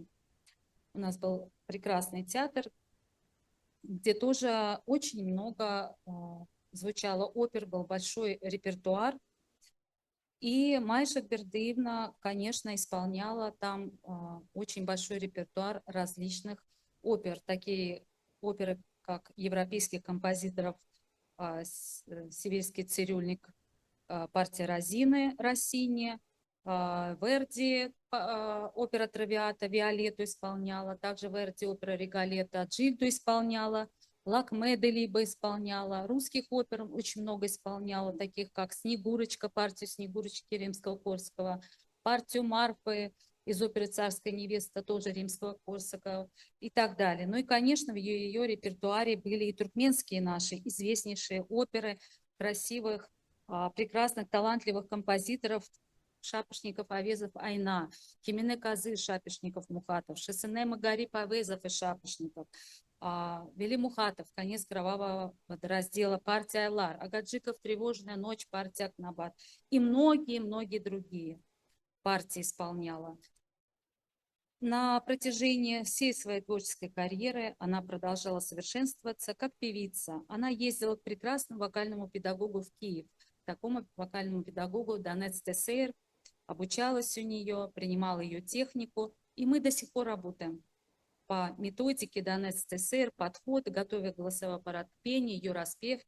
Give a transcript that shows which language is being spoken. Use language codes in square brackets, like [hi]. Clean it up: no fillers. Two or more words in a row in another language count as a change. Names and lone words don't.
[ru] У нас был прекрасный театр, где тоже очень много звучало опер, был большой репертуар. И Майя Шахбердиевна, конечно, исполняла там очень большой репертуар различных опер. Такие оперы, как европейских композиторов «Сибирский цирюльник», партия Розины Россини, Верди, опера Травиата, Виолетту исполняла, также Верди, опера Риголетто, Джильду исполняла, Лакме де Либо исполняла, русских опер очень много исполняла, таких как «Снегурочка», партию «Снегурочки» Римского-Корсакова, партию Марфы из оперы «Царская невеста», тоже Римского-Корсакова и так далее. Ну и, конечно, в ее репертуаре были и туркменские наши известнейшие оперы красивых, прекрасных, талантливых композиторов: Шапошников, Авезов, Айна, Кемине Казы, Шапошников, Мухатов, Шесене Магарип, Авезов и Шапошников, Вели Мухатов, «Конец кровавого водораздела», партия Айлар, Агаджиков, «Тревожная ночь», партия Акнабат и многие-многие другие партии исполняла. На протяжении всей своей творческой карьеры она продолжала совершенствоваться как певица. Она ездила к прекрасному вокальному педагогу в Киев, такому вокальному педагогу Донец Тесейр, обучалась у нее, принимала ее технику, и мы до сих пор работаем по методике Донец Тесейр, подход, готовя голосовой аппарат к пению, ее распевки.